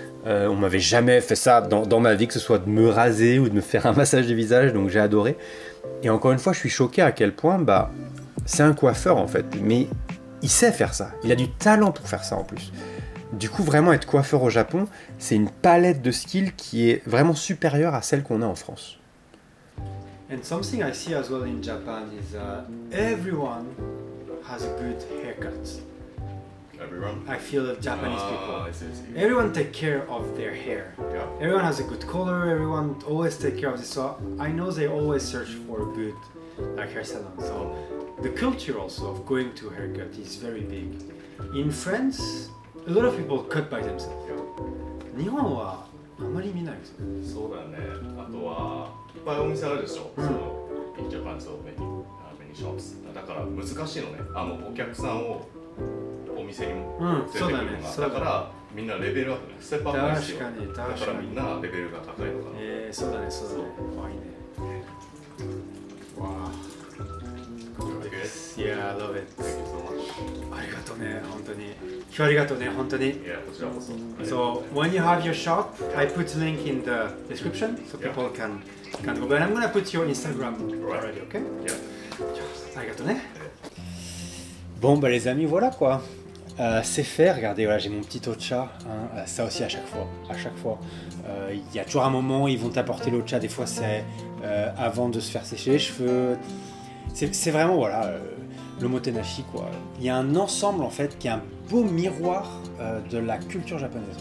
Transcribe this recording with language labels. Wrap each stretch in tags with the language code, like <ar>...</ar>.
<fr>On m'avait jamais fait ça dans ma vie, que ce soit de me raser ou de me faire un massage du visage, donc j'ai adoré. Et encore une fois, je suis choqué à quel point bah, c'est un coiffeur en fait, mais il sait faire ça. Il a du talent pour faire ça en plus. Du coup, vraiment être coiffeur au Japon, c'est une palette de skills qui est vraiment supérieure à celle qu'on a en France.</fr> <en>And something I see as well in Japan is everyone has a good haircut. Everyone? I feel that Japanese people. Everyone take care of their hair. Yeah. Everyone has a good color. Everyone always take care of this. So I know they always search for a good hair salon. So the culture also of going to haircut is very big. In France, a lot of people cut by themselves.</en> <ja>日本はあまり見ないですね。そうだね。あとはいっぱいお店あるでしょ。</ja> <en>In Japan, so many shops.</en> <ja>だから難しいのね。お客さんをお店にも連れてくるのが、だからみんなレベルアップね、ステップアップが必要。だからみんなレベルが高いのかな。そうだね。あ、いいね。わあ。</ja> <en>Yeah, I love it. Thank you so much.</en> <ja>ありがとうね、本当に。今日ありがとうね、本当に。いや、こちらこそ。</ja> <en>So when you have your shop, I put link in the description so people can go. But I'm gonna put your Instagram already, okay? Yeah.</en> <ja>ありがとうね。</ja> <fr>Bon bah les amis, voilà quoi. C'est fait, regardez, voilà, j'ai mon petit ocha, hein, ça aussi à chaque fois. Il y a toujours un moment, ils vont t'apporter l'ocha, des fois c'est avant de se faire sécher les cheveux. C'est vraiment, voilà, le motenashi quoi. Il y a un ensemble en fait qui est un beau miroir de la culture japonaise.</fr>